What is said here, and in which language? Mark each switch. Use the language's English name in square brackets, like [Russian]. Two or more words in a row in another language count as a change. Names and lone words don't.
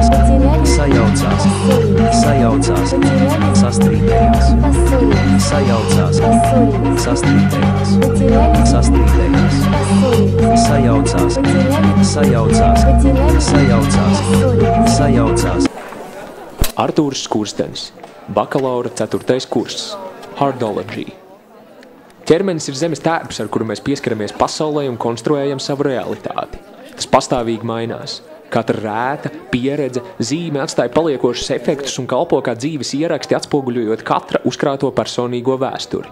[Russian] потеряли, [Latvian] sajaucās, [Russian] поссорились, [Latvian] sajaucās, [Russian] потеряли, [Latvian] sastrīdējās, [Russian] поссорились, [Latvian] sajaucās, [Russian] Поссорились. [Latvian] sastrīdējās, [Russian] Потерялись. [Latvian] sastrīdējās, [Russian] Поссорились. [Latvian] sajaucās, [Russian] Потерялись. [Latvian] sajaucās, [Russian] Потерялись. [Latvian] sajaucās, [Russian] Поссорились. [Latvian] sajaucās. Artūrs Skurstenis, bakalaura 4. kurs, Hardology. Ķermenis ir zemes tērps, ar kuru mēs pieskaramies pasaulē un konstruējam savu realitāti. Tas pastāvīgi mainās. Katra rēta, pieredze, zīme atstāja paliekošus efektus un kalpo kā dzīves ieraksti, atspoguļojot katra uzkrāto personīgo vēsturi.